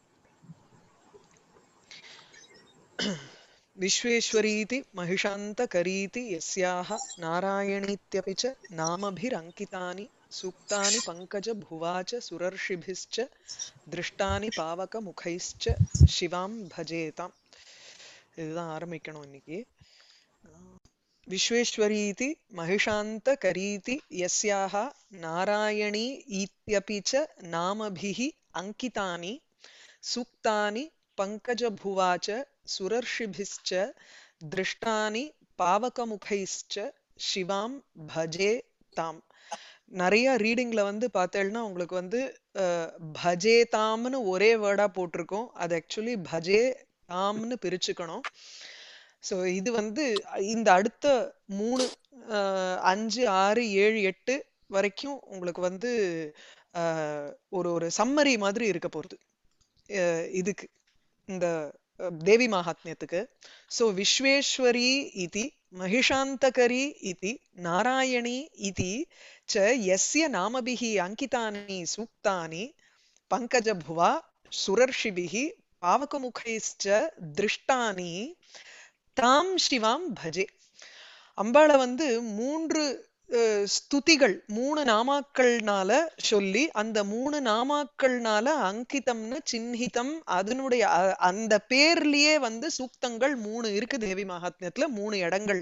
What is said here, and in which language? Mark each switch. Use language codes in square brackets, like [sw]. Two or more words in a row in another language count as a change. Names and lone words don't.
[sa] विश्वेश्वरीति महिषान्तकरीति यस्याः नारायणीत्यपि च नामभिरङ्कितानि सूक्तानि पङ्कजभुवा च सुरर्षिभिश्च दृष्टानि पावकमुखैश्च शिवां भजेताम्. [ta] இதுதான் ஆரம்பிக்கணும் இன்னைக்கு. [sa] विश्वेश्वरीति महिषान्तकरीति यस्याः नारायणी इत्यपि च नामभिः अंकितानि सूक्तानि पंकजभुवा च सुरर्षिभिश्च दृष्टानि पावकमुखैश्च शिवाम भजे ताम. [ta] நிறைய ரீடிங்ல வந்து பார்த்தேன்னா உங்களுக்கு வந்து [sa] भजे तां [ta] ஒரே வேர்டா போட்டிருக்கோம். அது ஆக்சுவலி [sa] भजे तां [ta] பிரிச்சுக்கணும். ஸோ இது வந்து இந்த அடுத்த 3 5 6 7 8 வரைக்கும் உங்களுக்கு வந்து ஒரு ஒரு சம்மரி மாதிரி இருக்க போகுது இதுக்கு, இந்த தேவி மகாத்மியத்துக்கு. [sa] ஸோ विश्वेश्वरी इति महिषान्तकरी इति नारायणी इति च यस्य नामभिः अंकितानि सूक्तानि पंकजभुवा सुरर्षिभिः पावकमुखैश्च दृष्टानि तां शिवां भजे. [ta] அம்பாளை வந்து 3 ஸ்துதிகள் 3 நாமாக்கள்னால சொல்லி அந்த 3 நாமாக்கள்னால அங்கிதம்னு சின்ஹிதம் அதனுடைய அந்த பேர்லயே வந்து சூக்தங்கள் 3 இருக்கு தேவி மகாத்மியத்துல 3 இடங்கள்ல.